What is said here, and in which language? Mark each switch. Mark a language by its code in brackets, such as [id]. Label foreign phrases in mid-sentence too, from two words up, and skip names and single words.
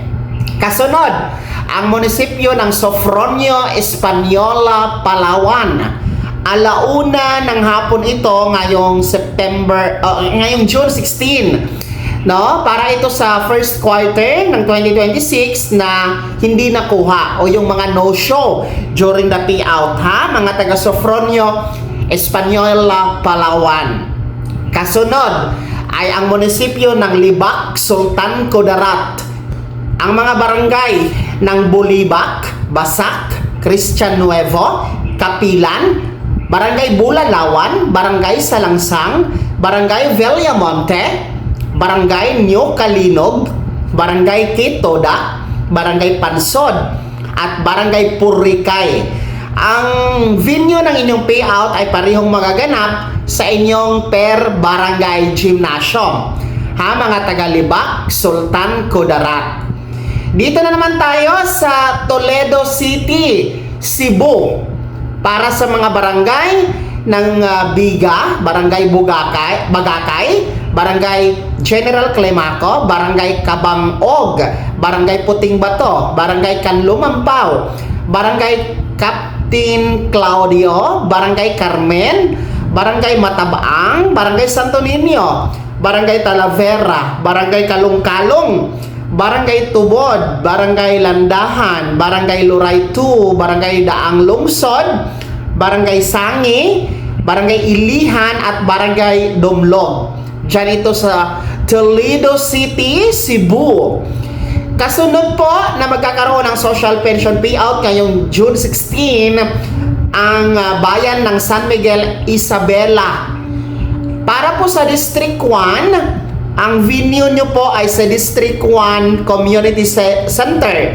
[tl] Kasunod, ang munisipyo ng Sofronio, Española, Palawan. Alauna ng hapon ito ngayong ngayong June 16. No, para ito sa [en] first quarter [tl] ng 2026 na hindi nakuha o yung mga [en] no-show during the payout [tl] ha, mga taga Sofronio, Española, Palawan. Kasunod ay ang munisipyo ng Libak, Sultan Kudarat. Ang mga barangay ng Bulibak, Basak, Christian Nuevo, Kapilan, Barangay Bulalawan, Barangay Salangsang, Barangay Villamonte, Barangay New Kalinog, Barangay Kitoda, Barangay Pansod, at Barangay Purikay. Ang venue ng inyong payout ay parehong magaganap sa inyong per barangay gymnasium. Ha, mga taga-Libak, Sultan Kudarat. Dito na naman tayo sa Toledo City, Cebu. Para sa mga barangay ng Biga, Barangay Bagakay, Barangay General Clemaco, Barangay Kabangog, Barangay Puting Bato, Barangay Kanlumampaw, Barangay Captain Claudio, Barangay Carmen, Barangay Matabaang, Barangay Santo Niño, Barangay Talavera, Barangay Kalungkalong, Barangay Tubod, Barangay Landahan, Barangay Luray 2, Barangay Daang Lungsod, Barangay Sangi, Barangay Ilihan, at Barangay Dumlog. Diyan ito sa Toledo City, Cebu. Kasunod po na magkakaroon ng [en] social pension payout [tl] ngayong June 16, ang bayan ng San Miguel, Isabela. Para po sa District 1, ang venue nyo po ay sa District 1 Community Center.